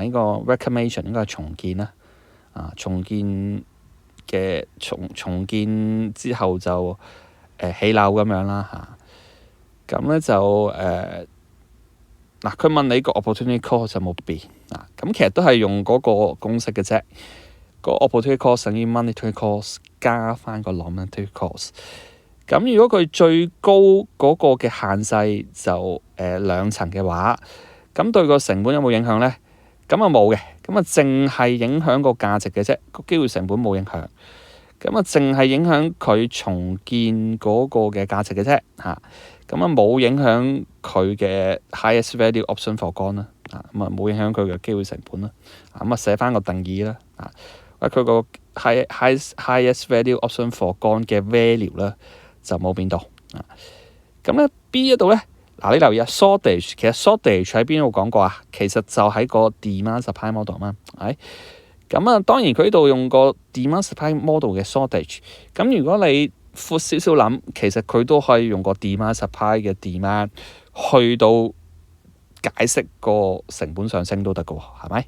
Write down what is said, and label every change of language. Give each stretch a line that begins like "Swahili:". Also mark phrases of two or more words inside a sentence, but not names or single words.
Cantonese: 呢個 reclamation 應該係重建啦，重建嘅重建之後就起樓咁樣啦嚇。咁咧就嗱，佢問你個
English: opportunity cost
Cantonese: 有冇變啊？咁其實都係用嗰個公式嘅啫。個
English: opportunity cost
Cantonese: 等於
English: monetary cost
Cantonese: 加翻個
English: non-monetary cost。
Cantonese: 咁如果佢最高嗰個嘅限制就2層嘅話，咁對個成本有冇影響咧？咁啊冇嘅，咁啊淨係影響個價值嘅啫，個機會成本冇影響。咁啊淨係影響佢重建嗰個嘅價值嘅啫嚇。咁啊冇影響佢嘅
English: highest value option for gone
Cantonese: 啦，咁啊冇影響佢嘅機會成本啦。咁啊寫翻個定義啦，佢個
English: highest value option for gone
Cantonese: 嘅 value 咧就冇變到。咁咧 B 一度咧，嗱你留意下 shortage， 其實 shortage 喺邊度講過啊？其實就喺個
English: demand supply model
Cantonese: 嘛，係。咁啊當然佢呢度用個
English: demand supply model
Cantonese: 嘅 shortage。咁如果你闊少少諗，其實佢都可以用個
English: demand supply
Cantonese: 嘅 demand 去到解釋個成本上升都得嘅喎，係咪？